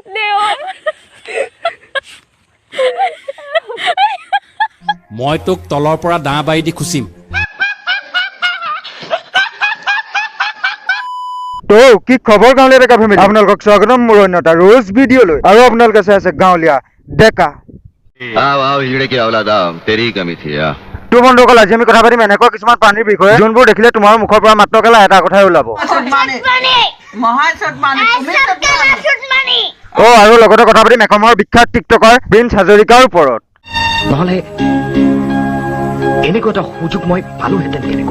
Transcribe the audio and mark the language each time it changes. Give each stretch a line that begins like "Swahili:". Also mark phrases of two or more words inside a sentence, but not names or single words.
Assamese: মই তোক তলৰ পৰা দাঁ বাৰি দি খুচিম তো কি খবৰ গাঁৱলীয়া ডেকা ফেমিলি আপোনালোকক স্বাগতম মোৰ অন্য এটা ৰোজ ভিডিঅ'লৈ আৰু আপোনালোকে চাই আছে গাঁৱলীয়া ডেকা
Hindi: आओ हिजड़े की औलादा तेरी ही कमी थी यार
Assamese: তো বন্ধুসকল আজি আমি কথা পাতিম এনেকুৱা কিছুমান প্ৰাণীৰ বিষয়ে যোনবোৰ দেখিলে তোমাৰ মুখৰ পৰা মাত্ৰ কেলা এটা কথাই ওলাব আৰু লগতে কথা পাতিম এসময়ৰ বিখ্যাত টিকটকাৰ প্ৰিন্স হাজৰিকাৰ ওপৰত নহলে এনেকুৱা এটা সুযোগ মই পালোহেঁতেন কেনেকৈ